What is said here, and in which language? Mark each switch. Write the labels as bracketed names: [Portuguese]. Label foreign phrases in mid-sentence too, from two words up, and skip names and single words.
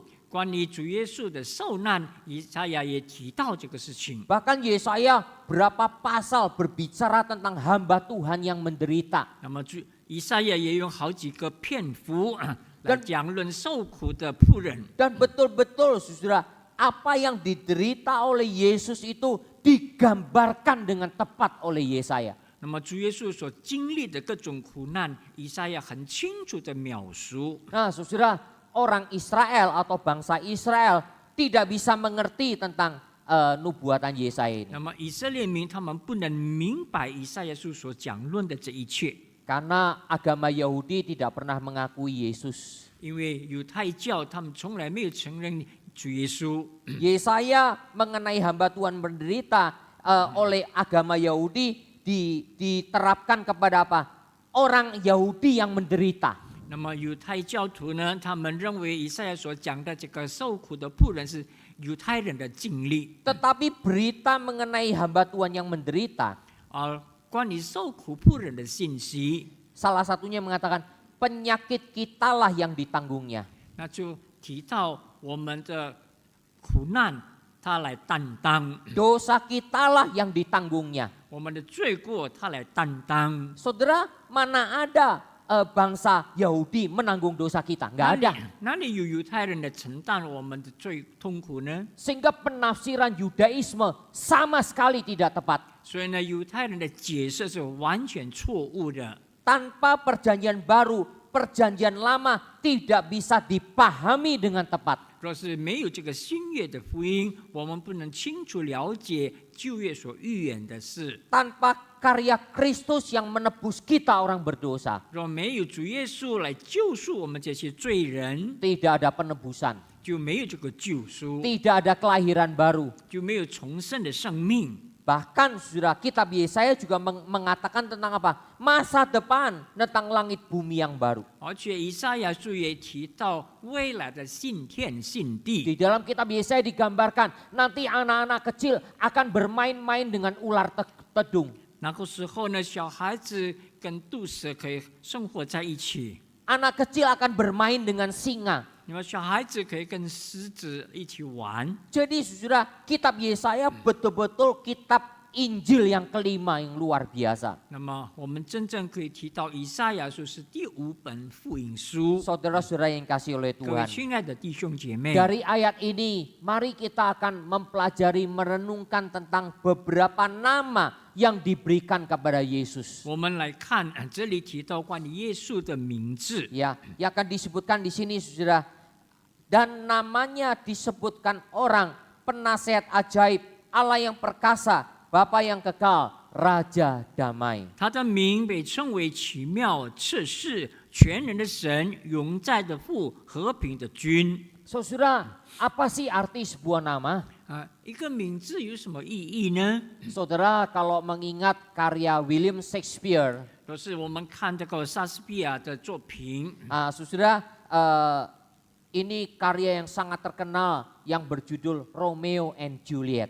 [Chinese] 关于主耶稣的受难，以赛亚也提到这个事情。 [Indonesian] Bahkan Yesaya berapa pasal berbicara tentang hamba Tuhan yang menderita. [Chinese] 那么以赛亚也用好几个篇幅来讲论受苦的仆人。 [Indonesian] Dan betul-betul saudara, apa yang diderita oleh Yesus itu digambarkan dengan tepat oleh Yesaya. [Chinese] 那么主耶稣所经历的各种苦难，以赛亚很清楚的描述。 [Indonesian] Nah saudara, orang Israel atau bangsa Israel tidak bisa mengerti tentang nubuatan Yesaya ini. [Chinese] 那么以色列民他们不能明白以赛亚书所讲论的这一切， [Indonesian] Karena agama Yahudi tidak pernah mengakui Yesus. [Chinese] 因为犹太教他们从来没有承认主耶稣。 [Indonesian] Yesaya mengenai hamba Tuhan menderita oleh agama Yahudi diterapkan kepada apa? Orang Yahudi yang menderita. [Chinese] 那么犹太教徒呢，他们认为以赛亚所讲的这个受苦的仆人是犹太人的经历， [Indonesian] Tetapi berita mengenai hamba Tuhan yang menderita, [Chinese] 而关于受苦仆人的信息， [Indonesian] salah satunya mengatakan penyakit kitalah yang ditanggungnya. [Chinese] 那就提到我们的苦难，他来担当； [Indonesian] Dosa kitalah yang ditanggungnya. [Chinese] 我们的罪过，他来担当。 [Indonesian] Saudara, mana ada bangsa Yahudi menanggung dosa kita? Nggak ada. [Chinese] 哪里有犹太人来承担我们的罪痛苦呢？ [Indonesian] Sehingga penafsiran Yudaisme sama sekali tidak tepat. [Chinese] 所以呢，犹太人的解释是完全错误的。 [Indonesian] Tanpa perjanjian baru, perjanjian lama tidak bisa dipahami dengan tepat. [Chinese] 若是没有这个新约的福音，我们不能清楚了解旧约所预言的事。 [Indonesian] Tanpa karya Kristus yang menebus kita orang berdosa, [Chinese] 若没有主耶稣来救赎我们这些罪人， [Indonesian] tidak ada penebusan, [Chinese] 就没有这个救赎， [Indonesian] tidak ada kelahiran baru. [Chinese] 就没有重生的生命。 [Indonesian] Bahkan saudara, kitab Yesaya juga mengatakan tentang apa? Masa depan tentang langit bumi yang baru. [Chinese] 而且以赛亚书也提到未来的新天新地。 [Indonesian] Di dalam kitab Yesaya digambarkan nanti anak-anak kecil akan bermain-main dengan ular tedung. [Chinese] 那个时候呢，小孩子跟毒蛇可以生活在一起， [Indonesian] Anak kecil akan bermain dengan singa. [Chinese] 那么小孩子可以跟狮子一起玩。 [Indonesian] Jadi saudara, kitab Yesaya betul-betul kitab Injil yang kelima yang luar biasa. [Chinese] 那么我们真正可以提到以赛亚书是第5本福音书。 [Indonesian] Saudara-saudara yang kasih oleh [Chinese] 各位 [Indonesian] Tuhan. [Chinese] 亲爱的弟兄姐妹， [Indonesian] Dari ayat ini, mari kita akan mempelajari, merenungkan tentang beberapa nama yang diberikan kepada Yesus. [Chinese] 我们来看这里提到关于耶稣的名字。 [Indonesian] Ya, yang akan disebutkan di sini saudara. Dan namanya disebutkan orang, penasehat ajaib, Allah yang perkasa, Bapa yang kekal, Raja damai. [Chinese] 他的名被称为奇妙、测试、全能的神、永在的父、和平的君。 [Indonesian] Saudara, apa sih arti sebuah nama? [Chinese] 一个名字有什么意义呢？ [Indonesian] Saudara, kalau mengingat karya William Shakespeare, [Chinese] 就是我们看这个莎士比亚的作品， [Indonesian] saudara, ini karya yang sangat terkenal yang berjudul Romeo and Juliet.